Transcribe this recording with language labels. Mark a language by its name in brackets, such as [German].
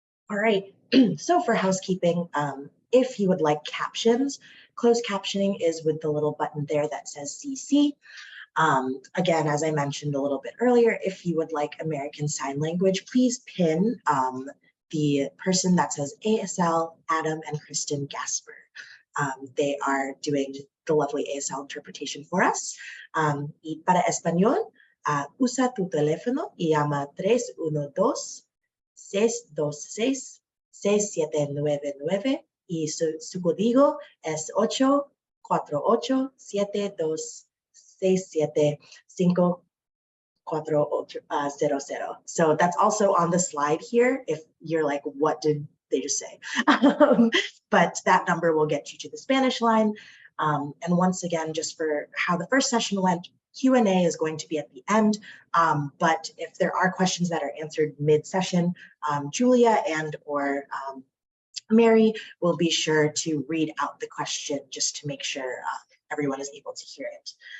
[English] All right, so for housekeeping, if you would like captions, closed captioning is with the little button there that says CC. Again, as I mentioned a little bit earlier, if you would like American Sign Language, please pin the person that says ASL, Adam and Kristen Gasper. They are doing the lovely ASL interpretation for us. [Spanish] Y para español, usa tu teléfono y llama 312-626-6799 y su código es 848-767-54800. [English] So that's also on the slide here if you're like, what did they just say? But that number will get you to the Spanish line. And once again, just for how the first session went, Q&A is going to be at the end, but if there are questions that are answered mid-session, Julia and or Mary will be sure to read out the question just to make sure everyone is able to hear it.